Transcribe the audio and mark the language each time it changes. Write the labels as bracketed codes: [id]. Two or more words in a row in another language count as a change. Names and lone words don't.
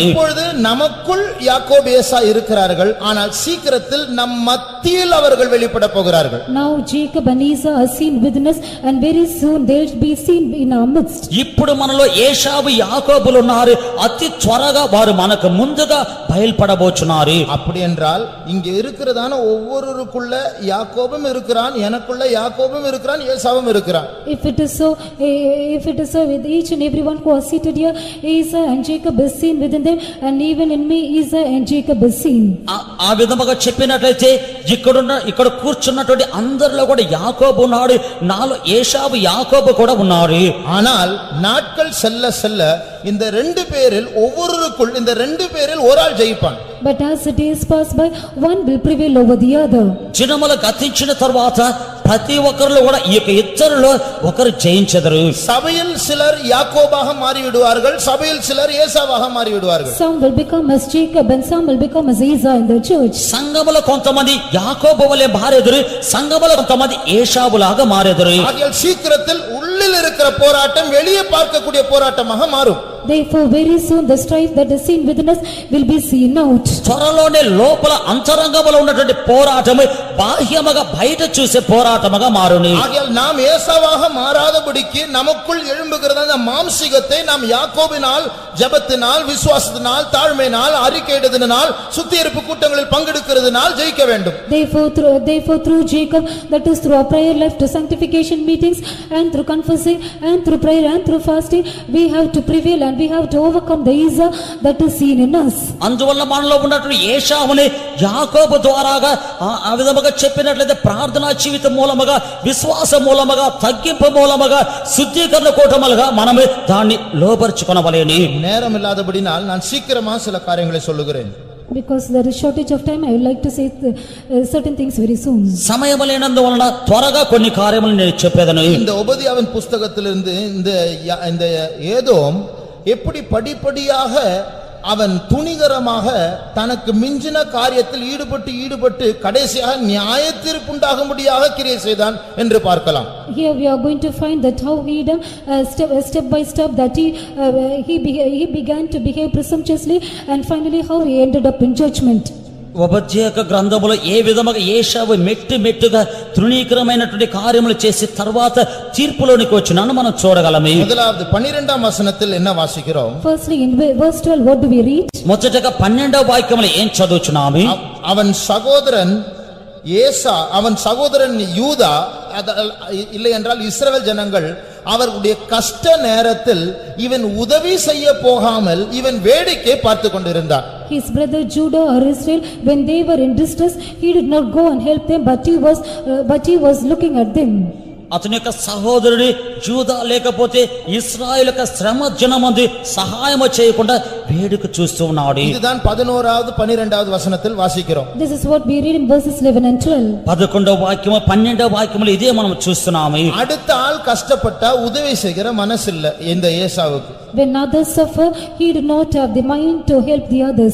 [ta] இப்பொழுது நமக்குள் யாக்கோபு ஏசா இருக்கிறார்கள், ஆனால் சீக்கிரத்தில் நம் மத்தியில் அவர்கள் வெளிப்பட போகிறார்கள். [en] Now Jacob and Esau are seen within us and very soon they will be seen in our midst. [te] ఇప్పుడు మనలో ఏశావు యాకోబులు ఉన్నారు. అతి త్వరగా వారు మనకు ముందుగా బయలుపడబోచున్నారు. [ta] அப்படி என்றால் இங்கே இருக்கிறதான ஒவ்வொருவருக்குள்ள யாக்கோபும் இருக்கிறான், எனக்குள்ள யாக்கோபும் இருக்கிறான், ஏசாவும் இருக்கிறான். [en] If it is so with each and everyone who are seated here, Esau and Jacob is seen within them and even in me Esau and Jacob is seen. [te] ఆ విధముగా చెప్పినట్లయితే ఇక్కడ కూర్చున్నటువంటి అందరిలో కూడా యాకోబు ఉన్నాడు, నాలో ఏశావు యాకోబు కూడా ఉన్నారు. [ta] ஆனால் நாட்கள் செல்ல செல்ல இந்த 2 பேரில் ஒவ்வொருவருக்குள் இந்த 2 பேரில் ஒரு ஆள் ஜெயிப்பான். [en] But as the days pass by, one will prevail over the other. [te] దినములు గతించిన తర్వాత ప్రతి ఒక్కరిలో కూడా ఈ యొక్క ఇద్దరిలో ఒకరు జయించెదరు. [ta] சபையில் சிலர் யாக்கோபாக மாறி விடுவார்கள், சபையில் சிலர் ஏசாவாக மாறி விடுவார்கள். [en] Some will become as Jacob and some will become as Esau in the church. [te] సంఘములో కొంతమంది యాకోబు వలె మారెదరు, సంఘములో కొంతమంది ఏశావులాగా మారెదరు. [ta] ஆகையால் சீக்கிரத்தில் உள்ளில் இருக்கிற போராட்டம் வெளியே பார்க்கக்கூடிய போராட்டமாக மாறும். [en] Therefore very soon the strife that is seen within us will be seen out. [te] త్వరలోనే లోపల అంతరంగంలో ఉన్నటువంటి పోరాటము బాహ్యముగా బయట చూసే పోరాటముగా మారుని. [ta] ஆகையால் நாம் ஏசாவாக மாறாதபடிக்கு நமக்குள் எழும்புகிற அந்த மாம்சீகத்தை நாம் யாக்கோபினால் ஜெபத்தினால் விசுவாசத்தினால் தாழ்மையினால் அறிக்கையிடுதலினால் சுத்திகரிப்பு கூட்டங்களில் பங்கெடுக்கிறதுனால் ஜெயிக்க வேண்டும். [en] Therefore through Jacob, that is through our prayer life, to sanctification meetings and through confessing and through prayer and through fasting, we have to prevail and we have to overcome the Esau that is seen in us. [te] అందువల్ల మనలో ఉన్నటువంటి ఏశావుని యాకోబు ద్వారాగా ఆ విధముగా చెప్పినట్లయితే ప్రార్థనా జీవితం మూలముగా విశ్వాస మూలముగా తగ్గింపు మూలముగా శుద్ధీకరణ కూటములుగా మనమే దాన్ని లోపరుచుకొనవలెను. [ta] நேரம் இல்லாதபடினால் நான் சீக்கிரமா சில காரியங்களை சொல்லுகிறேன். [en] Because there is shortage of time, I would like to say certain things very soon. [te] సమయం లేనందువలన త్వరగా కొన్ని కార్యములు నేను చెప్పేదను. [ta] இந்த ஒபதியாவின் புஸ்தகத்திலிருந்து இந்த ஏதோம் எப்படி படிப்படியாக அவன் துணிகரமாக தனக்கு மிஞ்சின காரியத்தில் ஈடுபட்டு கடைசியாக நியாயத்தீர்ப்புண்டாகும்படியாக கிரியை செய்தான் என்று பார்க்கலாம். [en] Here we are going to find that how Edom step by step that he began to behave presumptuously and finally how he ended up in judgment. [te] ఉపదేశక గ్రంథములో ఏ విధముగా ఏశావు మెట్టుగా తృణీకరమైనటువంటి కార్యములు చేసి తర్వాత తీర్పులోనికి వచ్చినాను మనం చూడగలము. [ta] முதலாவது 12ஆம் வசனத்தில் என்ன வாசிக்கிறோம்? [en] Firstly in verse 12 what do we read? [te] మొదటగా 12వ వాక్యములో ఏం చదువుచున్నాము? [ta] அவன் சகோதரன் ஏசா, அவன் சகோதரன் யூதா, இல்லை என்றால் இஸ்ரவேல் ஜனங்கள் அவர்களுடைய கஷ்ட நேரத்தில் இவன் உதவி செய்ய போகாமல் இவன் வேடிக்கை பார்த்து கொண்டிருந்தான். [en] His brother Judah or Israel, when they were in distress, he did not go and help them, but he was looking at them. [te] అతని యొక్క సహోదరుడి యూదా లేకపోతే ఇశ్రాయేలు యొక్క శ్రమ జనమంది సహాయం చేయకుండా వేడుక చూస్తూ ఉన్నాడు. [ta] இதுதான் 11வது 12வது வசனத்தில் வாசிக்கிறோம். [en] This is what we read in verses 11 and 12. [te] 11వ వాక్యము 12వ వాక్యములో ఇదే మనం చూస్తున్నాము. [ta] அடுத்த ஆள் கஷ்டப்பட்டா உதவி செய்கிற மனசு இல்ல இந்த ஏசாவுக்கு. [en] When others suffer, he did not have the mind to help the others.